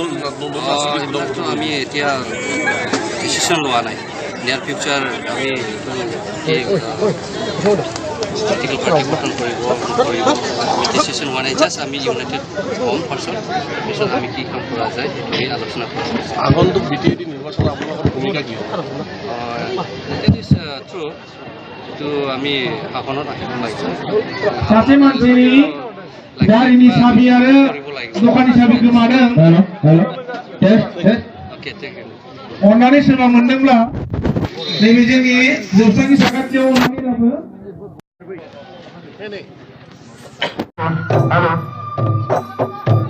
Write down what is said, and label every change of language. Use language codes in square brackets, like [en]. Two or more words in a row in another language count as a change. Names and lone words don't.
[as] আমি এতিয়া ডিচিশ্যন লোৱা নাই [en] near future [as] আমি [en] political party [as] গঠন কৰিব ডিচিশ্যন হোৱা নাই জাষ্ট আমি ইউনাইটেড হ'ম পাৰ্চন পিছত আমি কি কাম কৰা যায় সেইটো আলোচনা কৰিম আগন্তুক BTAD নিৰ্বাচনত আপোনালোকৰ ভূমিকা কি হ'ব [en] that is true [as] itu আমি শাসনত আহিব লাগিব [brx] सासे मानसिनि गारिनि साबि आरो दखाननि साबि गोमादों [en] okay thank you [brx] अननानै सोरबा मोनदोंब्ला नैबे जोंनि जोबस्रांनि साखाथियाव अननानै लाबो